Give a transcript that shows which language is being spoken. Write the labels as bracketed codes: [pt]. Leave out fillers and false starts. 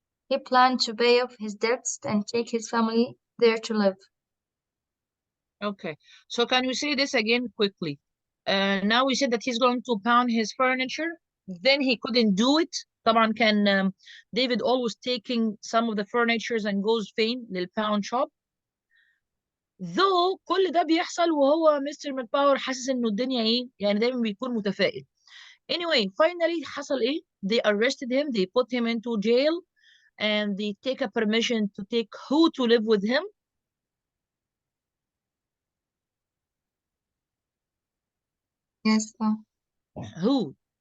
[en] He planned to pay off his debts and take his family there to live. Okay. So can you say this again quickly? Now we said that he's going to pound his furniture. Then he couldn't do it. [ar] طبعا كان [en] David always taking some of the furnitures and goes [ar] فين [en] للpound shop. Though [ar] كل ده بيحصل وهو مستر ماكباور حاسس انه الدنيا ايه يعني دايما بيكون متفائل. [en] Anyway, finally [ar] حصل ايه؟ [en] They arrested him, they put him into jail, and they take a permission to take who to live with him? Yes, Who?